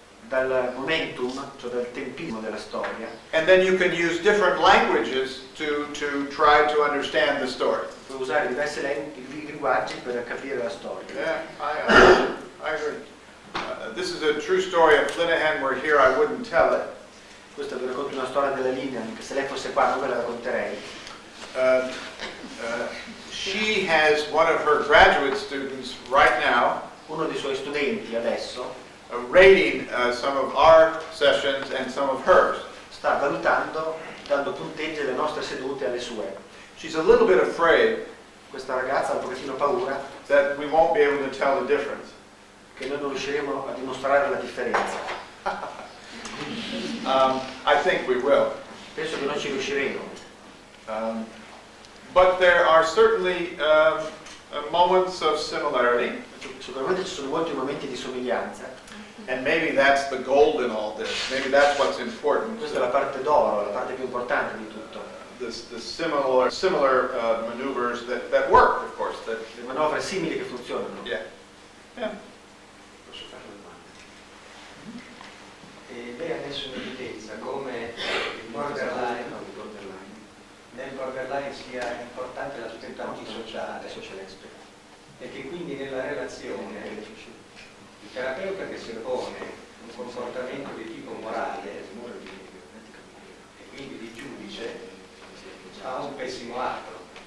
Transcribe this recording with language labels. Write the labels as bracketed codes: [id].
[it] dal momentum, cioè dal tempismo della storia. [en] and then you can use different languages to try to understand the story. [it] Puoi usare diversi linguaggi per capire la storia. [en] Yeah, I agree. This is a true story. If Linehan were here, I wouldn't tell it. [it] Questa vi racconto una storia della linea, che se lei fosse qua non ve la racconterei. [en] She has one of her graduate students right now [it] Uno dei suoi studenti adesso [en] rating some of our sessions and some of hers. [it] sta valutando, dando punteggi alle nostre sedute e alle sue. [en] She's a little bit afraid [it] Questa ragazza ha un pochettino paura [en] that we won't be able to tell the difference. [it] che noi non riusciremo a dimostrare la differenza. [en] I think we will. [it] Penso che non ci riusciremo. [en] But there are certainly moments of similarity, [it] Sicuramente ci sono molti momenti di somiglianza. [en] and maybe that's the gold in all this. Maybe that's what's important. [it] Questa è la parte d'oro, la parte più importante di tutto. [en] The similar maneuvers that work, of course. That, [it] Le manovre simili che funzionano. [en] yeah. [it] Posso fare una domanda? E lei ha messo in evidenza come il borderline, nel borderline sia importante l'aspetto antisociale e che quindi nella relazione il terapeuta che si pone un comportamento di tipo morale e quindi di giudice ha un pessimo atto,